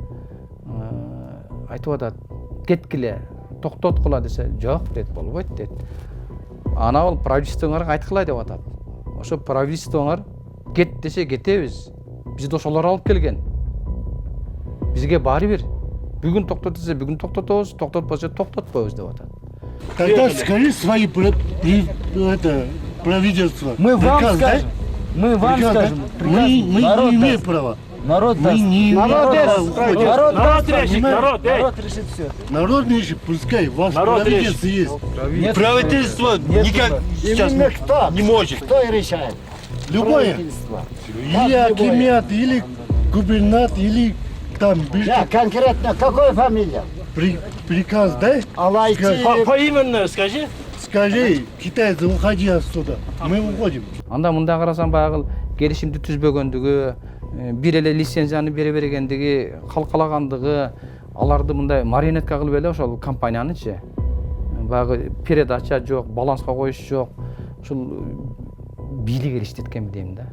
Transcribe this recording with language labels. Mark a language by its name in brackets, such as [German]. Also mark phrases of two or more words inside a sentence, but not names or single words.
[Kyrgyz] Айтып атат, кеткиле, токтоткула десе, жок дейт, болбойт дейт. Ана ал правительствоңарга айткыла деп атат. Ошо правительствоңар кет десе кетебиз. Бизди ошолор алып келген. Бизге баары бир. Бүгүн токтот десе, бүгүн токтотобуз, токтотпосо токтотпойбуз деп атат. [Russian] Тогда скажи свои правительства. Мы вам скажем. Мы вам скажем. Мы не имеем права. Народ даст. Народ решит все. Народ решит, пускай. Ваше правительство есть. Правительство никак сейчас не может. Кто решает? Любое. Или акимат, или губернатор, или там... Конкретно какой фамилия? Приказ дай. Поименно скажи. Скажи, китайцы, уходи отсюда. Мы уходим. [Kyrgyz] Анда мында карасам баягы келишимди түзбөгөндүгү, бир эле лицензияны бере бергендиги, калкалагандыгы, аларды мындай марионетка кылып эле ошол компаниянычы. Баягы передача жок, баланска коюш жок. Ушул бийлик элиштеткен дейм да.